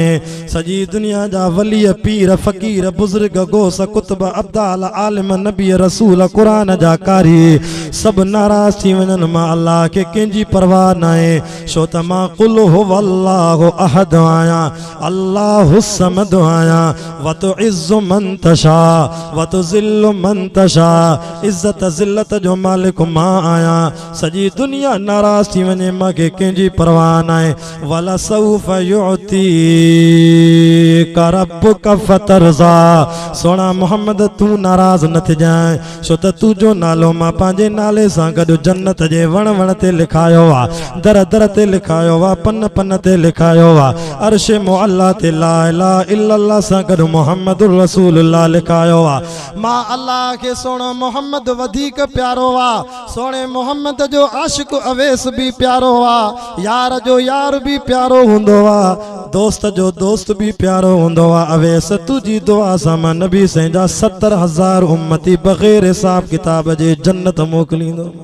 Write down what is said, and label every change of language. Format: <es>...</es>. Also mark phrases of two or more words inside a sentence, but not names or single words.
<sd>सॼी दुनिया जा वली पीर फ़कीर बुज़ुर्ग गोस कुतुब अब्दाल आलिम नबी रसूल क़ुरान जा कारी सब नाराज़ थी वञनि। मां अल्लाह के कंहिंजी परवाह न आहे छो त मां</sd> <ar>قل هو الله أحد</ar> <sd>आहियां</sd> <ar>الله الصمد</ar> <sd>आहियां।</sd> <ar>وتعز من تشاء وتذل من تشاء</ar> <sd>इज़्ज़त ज़िल्लत जो मालिक मां आहियां। सॼी दुनिया नाराज़ थी वञे मूंखे कंहिंजी परवाह न आहे।</sd> <ar>ولسوف يعطيك ربك فترضى</ar> <sd>सोना मोहम्मद तू नाराज़ न थिजांइ छो त तुंहिंजो नालो मां पंहिंजे नाले सां गॾु जन्नत जे वण वण ते लिखायो आहे। दर दर ते लिखायो आहे। पन पन ते लिखायो आहे। अर्श मुअल्ला ते</sd> <ar>لا إله إلا الله</ar> <sd>सां गॾु</sd> <ar>محمد رسول الله</ar> <sd>लिखायो आहे। मां अल्लाह के सोनो मोहम्मद वधीक प्यारो आहे। सोने मोहम्मद जो आशिक अवेस भी प्यारो आहे। यार जो यार भी प्यारो हूंदो आहे। दोस्त जो दोस्त भी प्यारो हूंदो आहे। अवेस तुझी दुआ सां मां नबी साईं जा 70,000 उम्मती बग़ैर हिसाब किताब जे जन्नत मोकिलींदो।</sd>